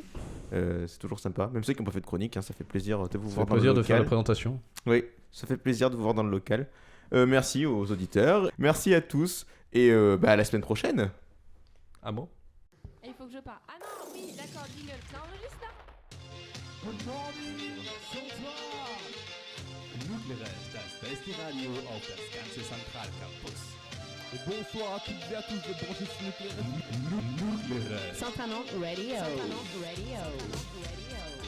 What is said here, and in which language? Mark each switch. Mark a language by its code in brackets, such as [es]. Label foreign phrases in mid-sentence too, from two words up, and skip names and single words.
[fr] C'est toujours sympa. Même ceux qui n'ont pas fait de chronique, ça fait plaisir de vous voir dans le local. Ça fait plaisir de faire la présentation. Oui, ça fait plaisir de vous voir dans le local. Merci aux auditeurs. Merci à tous. Et à la semaine prochaine. Ah bon? Et il faut que je parle. Ah non, oui, d'accord, jingle. Ça enregistre là? [de] Das beste Radio auf das ganze Zentralcampus. [fr] Et bonsoir à toutes et à tous de brancher sur Nucléaire. Centralement Radio.